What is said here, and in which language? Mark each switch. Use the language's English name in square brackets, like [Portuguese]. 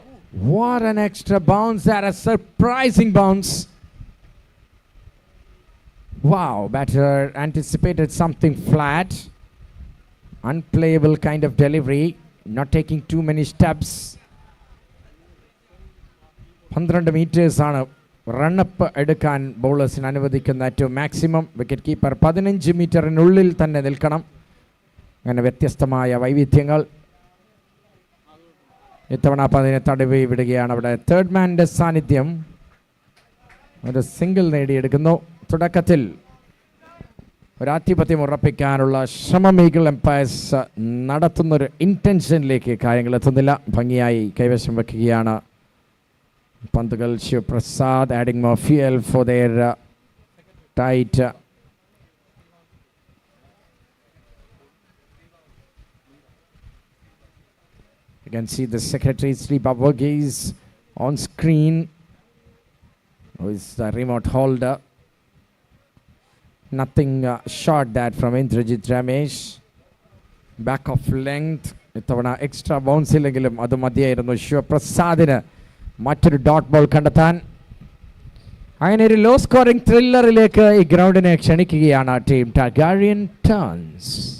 [English] What an extra bounce, that a surprising bounce. Wow, batter anticipated something flat. Unplayable kind of delivery, not taking too many steps. [Malayalam] 12 meters ആണ് run up എടുക്കാൻ ബൗളേഴ്സിന് അനുവദിക്കുന്ന ഏറ്റവും maximum. Wicket keeper 15 മീറ്ററിനുള്ളിൽ തന്നെ നിൽക്കണം. അങ്ങനെ വ്യത്യസ്തമായ വൈവിധ്യങ്ങൾ. ഇത്തവണ അപ്പം അതിനെ തടവി വിടുകയാണ്. അവിടെ തേർഡ് മാൻ്റെ സാന്നിധ്യം. ഒരു സിംഗിൾ നേടിയെടുക്കുന്നു. തുടക്കത്തിൽ ഒരാധിപത്യം ഉറപ്പിക്കാനുള്ള ശ്രമം ഈഗിൾ എംപയർസ് നടത്തുന്നൊരു ഇൻറ്റൻഷനിലേക്ക് കാര്യങ്ങൾ എത്തുന്നില്ല. ഭംഗിയായി കൈവശം വയ്ക്കുകയാണ് പന്തുകൾ. [English] Sivaprasad adding more fuel for their tight. You can see the secretary Sri Babagis on screen, who is the remote holder. Nothing short that from Indrajit Ramesh. Back of length. [Malayalam] ഇത്തവണ extra bounce ഇല്ലെങ്കിലും അത് മതിയായിരുന്നു ശിവപ്രസാദിന് മറ്റൊരു dot ball കണ്ടെത്താൻ. അങ്ങനെ ഒരു low scoring ത്രില്ലറിലേക്ക് ഈ ഗ്രൗണ്ടിനെ ക്ഷണിക്കുകയാണ് ടീം ടാർഗാരിയൻ ടേൺസ്.